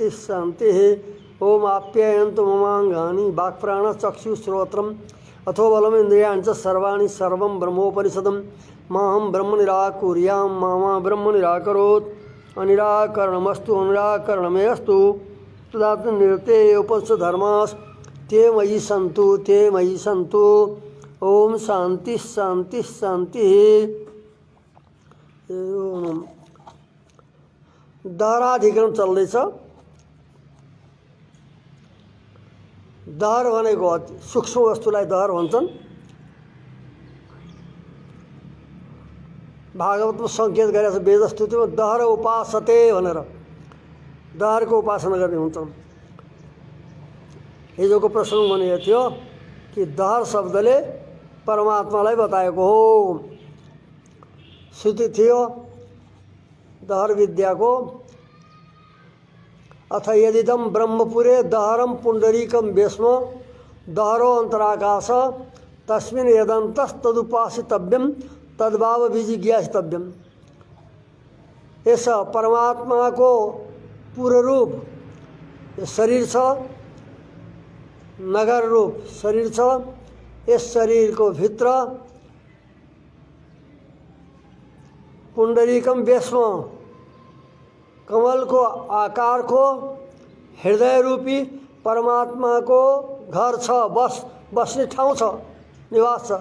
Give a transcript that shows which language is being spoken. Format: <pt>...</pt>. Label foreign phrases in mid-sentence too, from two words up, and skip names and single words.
<sa>शांति ओम आप्यायन्तु ममांगानि वाक्प्राणचक्षुश्रोत्रम् अथो बलमिन्द्रियाणि च सर्वाणि सर्वं ब्रह्मोपनिषदं माहं ब्रह्म निराकुर्यां मा ब्रह्म निराकरोत् अनिराकरणमस्तु अनिराकरणमेस्तु तदात्म निरते उपस्थ धर्मास ते मयि सन्तु ओम शांति शांति शांति।</sa> <ne>दहराधिकरण चल्दैछ। दहर भनेको सूक्ष्म वस्तुलाई दहर भन्छन्। भागवतमा सङ्केत गरेको छ वेदस्तुतिमा</ne> <sa>दहर उपासते</sa> <ne>भनेर दहरको उपासना गर्ने हुन्छन्। हिजोको प्रश्न भनेको थियो कि दहर शब्दले परमात्मालाई बताएको हो। श्रुति थियो दहर विद्याको</ne> <sa>अथ यदिदं ब्रह्मपुरे दहरं पुण्डरीकं वेश्म दहरो अन्तराकाश तस्मिन् यदन्तस्तदुपासितव्यं तद्भाव विजिज्ञासितव्यम।</sa> <ne>यस परमात्मा को पूर्ण रूप शरीर छ, नगर रूप शरीर छ। इस शरीर को भित्र पुंडरीकम वेश्म कमल को आकार को हृदय रूपी परमात्मा को घर छ, बस्ने ठाउँ छ, निवास छ।</ne>